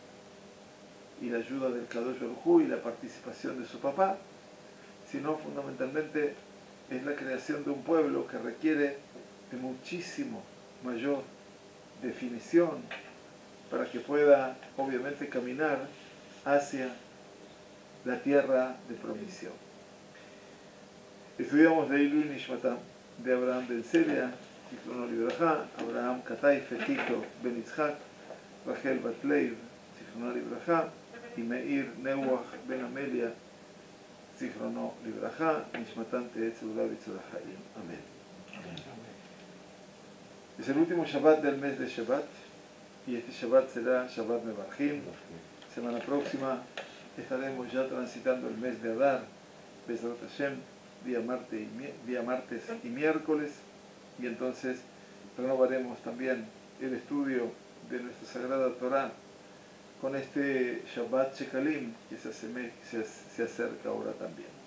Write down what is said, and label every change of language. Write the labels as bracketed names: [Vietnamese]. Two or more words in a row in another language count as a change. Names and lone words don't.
[Spanish] y la ayuda del [Hebrew] קדוש ברוך הוא [Spanish] y la participación de su papá, sino fundamentalmente es la creación de un pueblo que requiere de muchísimo mayor definición para que pueda, obviamente, caminar hacia la tierra de promisión. Estudiamos de [Hebrew] עילוי נשמתם, [Spanish] de Abraham Ben Celia, [Hebrew] זכרונו לברכה, [Spanish] Abraham Katay Fetito Ben Itzhak, Rachel Batleiv, [Hebrew] זכרונו לברכה, [Spanish] y Meir Neuach Ben Amelia, [Hebrew] זכרונו לברכה, נשמתם תהא צרורה בצרור החיים. [Spanish] Amén. Es el último Shabbat del mes de Shabbat, y este Shabbat será [Hebrew] שבת מברכים. [Spanish] Semana próxima estaremos ya transitando el mes de Adar, [Hebrew] בעזרת השם, [Spanish] día martes y miércoles, y entonces renovaremos también el estudio de nuestra Sagrada Torah con este [Hebrew] שבת שקלים [Spanish] que se acerca ahora también.